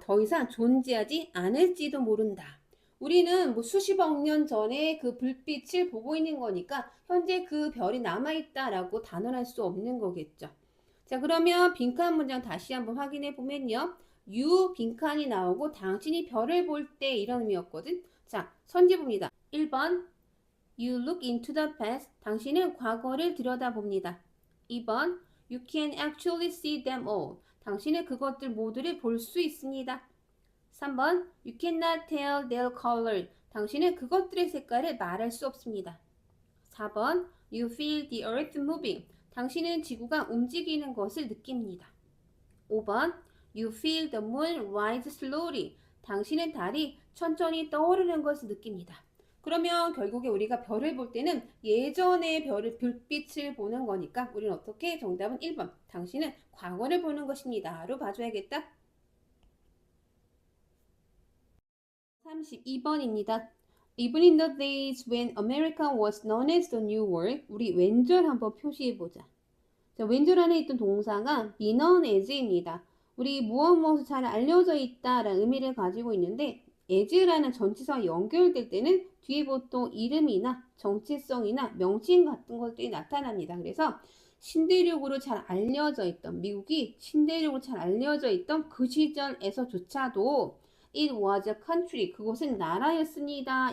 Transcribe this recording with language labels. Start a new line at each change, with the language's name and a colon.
Korean: 더 이상 존재하지 않을지도 모른다. 우리는 뭐 수십억 년 전에 그 불빛을 보고 있는 거니까 현재 그 별이 남아있다라고 단언할 수 없는 거겠죠. 자, 그러면 빈칸 문장 다시 한번 확인해 보면요. you 빈칸이 나오고 당신이 별을 볼 때 이런 의미였거든. 자, 선지 봅니다.
English: 1번 You look into the past.
Korean: 당신은 과거를 들여다봅니다.
English: 2번 You can actually see them all.
Korean: 당신은 그것들 모두를 볼 수 있습니다.
English: 3번 You cannot tell their color.
Korean: 당신은 그것들의 색깔을 말할 수 없습니다.
English: 4번 You feel the earth moving.
Korean: 당신은 지구가 움직이는 것을 느낍니다.
English: 5번 You feel the moon rise slowly.
Korean: 당신은 달이 천천히 떠오르는 것을 느낍니다. 그러면 결국에 우리가 별을 볼 때는 예전의 불빛을 보는 거니까 우리는 어떻게? 정답은 1번. 당신은 과거를 보는 것입니다. 로 봐줘야겠다. 32번입니다.
English: Even in the days when America was known as the New World,
Korean: 우리 왼절 한번 표시해보자. 자, 왼절 안에 있던 동사가
English: be known as
Korean: 입니다. 우리 무엇을 잘 알려져 있다라는 의미를 가지고 있는데 as라는 전치사와 연결될 때는 뒤에 보통 이름이나 정체성이나 명칭 같은 것들이 나타납니다. 그래서 신대륙으로 잘 알려져 있던 미국이 신대륙으로 잘 알려져 있던 그 시절에서조차도
English: it was a country,
Korean: 그곳은 나라였습니다.